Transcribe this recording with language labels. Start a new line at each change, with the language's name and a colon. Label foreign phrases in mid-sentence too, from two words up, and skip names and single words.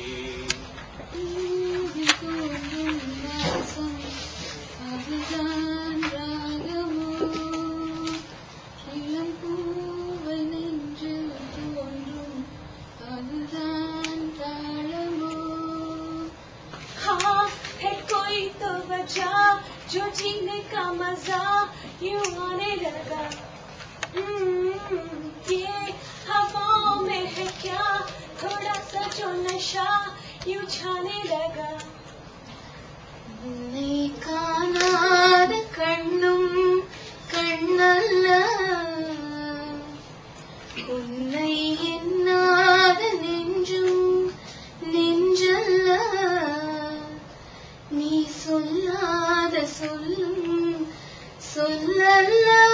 Tamil: அதுதான் ராகமோ, இளம் பூவல் நின்று தோன்றும் அதுதான் தாளமோ.
Hindi: हाँ है कोई तो वजह जो जीने का मजा यूं आने लगा. ये हवाओं में है क्या थोड़ा सा जो नशा यूं छाने लगा.
Tamil: உன்னை காணாத கண்ணும் கண்ணல்ல, உன்னை எண்ணாத நெஞ்சும் நெஞ்சல்ல. நீ சொல்லாத சொல்லும் சொல்லல்ல.